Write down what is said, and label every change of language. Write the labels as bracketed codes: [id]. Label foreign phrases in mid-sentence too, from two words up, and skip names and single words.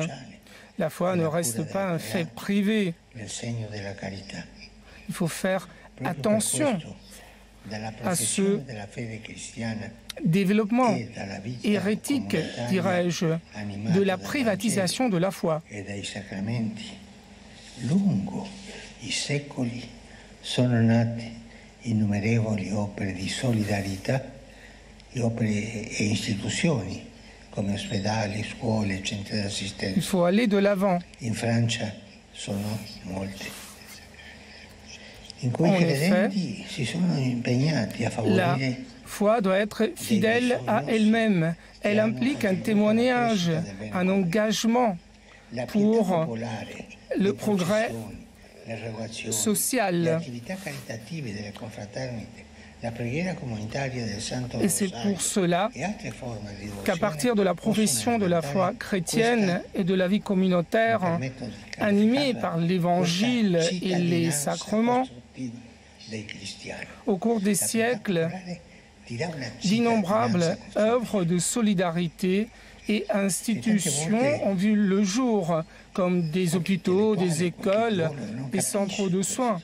[fr] La foi ne reste pas un fait privé. Il faut faire attention à ce développement hérétique, dirais-je, de la privatisation de la foi. [it] Lungo i secoli sono nate innumerevoli opere di solidarietà e istituzioni come ospedali, scuole, centri d'assistenza. [fr] Il faut aller de l'avant. [it] In Francia sono molte. In cui i credenti si sono impegnati a favorire. [fr] La foi doit être fidèle à elle-même. Elle implique un témoignage, un engagement pour le progrès social. Et c'est pour cela qu'à partir de la profession de la foi chrétienne et de la vie communautaire, animée par l'Évangile et les sacrements, au cours des siècles, d'innombrables œuvres de solidarité et institutions ont vu le jour, comme des hôpitaux, des écoles, des centres de soins.